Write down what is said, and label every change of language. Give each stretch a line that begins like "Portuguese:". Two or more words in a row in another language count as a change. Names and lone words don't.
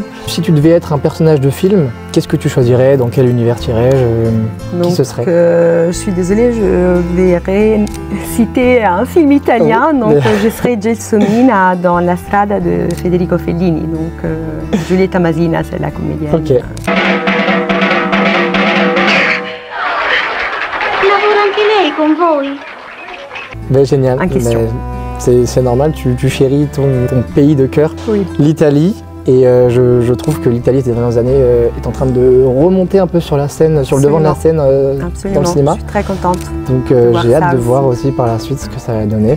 French: Si tu devais être un personnage de film, qu'est-ce que tu choisirais? Dans quel univers t'irais-je? Qui ce serait? Je suis désolée, je vais citer un film italien. Donc, je serais Gelsomina dans La Strada de Federico Fellini. Donc, Giulietta Masina, c'est la comédienne. Ok.
Italian: Lavora anche lei con voi?
French: Ben, génial. C'est normal, tu chéris ton pays de cœur, l'Italie. Et je trouve que l'Italie ces dernières années est en train de remonter un peu sur la scène, sur le devant de la scène dans le cinéma. Je suis très contente. Donc j'ai hâte de voir aussi par la suite ce que ça va donner.